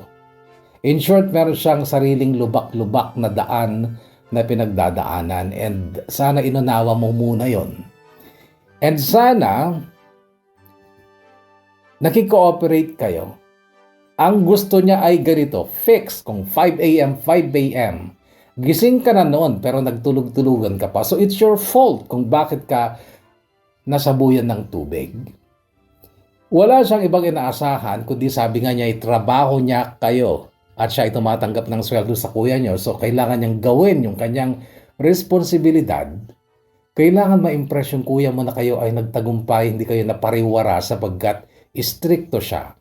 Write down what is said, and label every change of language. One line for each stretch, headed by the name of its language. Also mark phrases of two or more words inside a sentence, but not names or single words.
English: In short,
Filipino: meron siyang sariling lubak-lubak na daan na pinagdadaanan and sana inunawa mo muna yon. And sana nakikooperate kayo. Ang gusto niya ay ganito, fix kung 5 a.m., 5 a.m. Gising ka na noon pero nagtulog-tulugan ka pa.
English: So it's your fault
Filipino: kung bakit ka nasabuyan ng tubig. Wala siyang ibang inaasahan kundi sabi nga niya ay trabaho niya kayo at siya ay tumatanggap ng sweldo sa kuya niyo. So kailangan niyang gawin yung kanyang responsibilidad. Kailangan ma-impress yung kuya mo na kayo ay nagtagumpay, hindi kayo napariwara sapagkat istrikto siya.